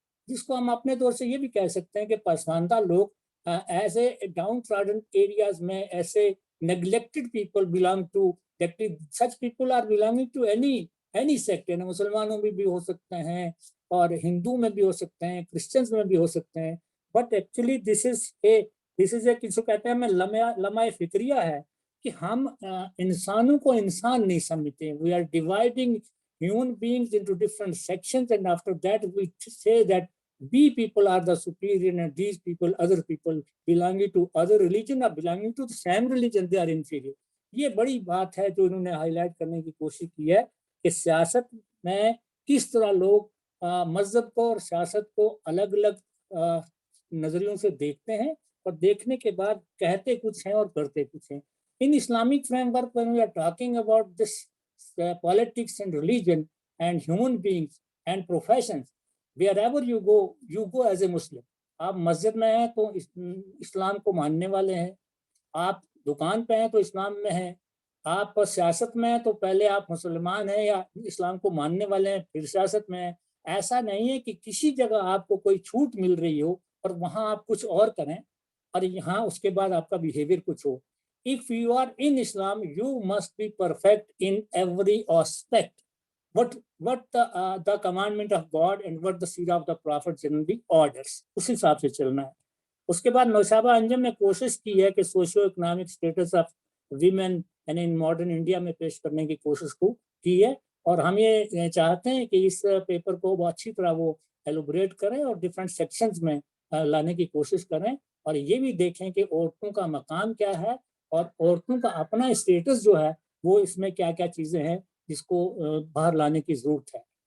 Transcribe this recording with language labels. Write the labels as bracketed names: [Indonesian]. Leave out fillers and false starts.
[Hindi] जिसको हम अपने तौर से ये भी कह सकते हैं कि पसमानदा लोग, ऐसे डाउन ट्रॉडन एरियाज में ऐसे [English] neglected people belong to that such people are belonging to any sect, [Hindi] यानी मुसलमानों में भी हो सकते हैं और हिंदू में भी हो सकते हैं, क्रिश्चियंस में भी हो सकते हैं, [English] but actually this is a [Hindi] किसको कहते हैं, हमें लम्हा फिक्रिया है कि हम इंसानों को इंसान नहीं समझते। [English] We are dividing human beings into different sections, and after that we say that we people are the superior and these people, other people belonging to other religion or belonging to the same religion, they are inferior। [Hindi] ये बड़ी बात है जो इन्होंने highlight करने की कोशिश की है कि सियासत में किस तरह लोग मजहब को और सियासत को अलग अलग नजरियों से देखते हैं और देखने के बाद कहते कुछ हैं और करते कुछ हैं। [English] In Islamic framework when we are talking about this politics and religion and human beings and professions, wherever you go as a Muslim। [Hindi] आप मस्जिद में हैं तो इस्लाम को मानने वाले हैं, आप दुकान पे हैं तो इस्लाम में हैं, आप सियासत में हैं तो पहले आप मुसलमान हैं या इस्लाम को मानने वाले हैं फिर सियासत में हैं। ऐसा नहीं है कि किसी जगह आपको कोई छूट मिल रही हो और वहाँ आप कुछ और करें और यहाँ उसके बाद आपका बिहेवियर कुछ हो। [English] If you are in Islam, you must be perfect in every aspect. What the commandment of God and what the seerah of the Prophet generally orders, [Hindi] उस हिसाब से चलना है। उसके बाद नौशाबा अंजम ने कोशिश की है कि socio economic status of women यानी इन मॉडर्न इंडिया में पेश करने की कोशिश की है। और हम ये चाहते हैं कि इस पेपर को वो अच्छी तरह वो एलोबरेट करें और डिफरेंट सेक्शंस में लाने की कोशिश करें, और ये भी देखें कि औरतों का मकाम क्या है और औरतों का अपना स्टेटस जो है वो इसमें क्या क्या चीज़ें हैं जिसको बाहर लाने की ज़रूरत है।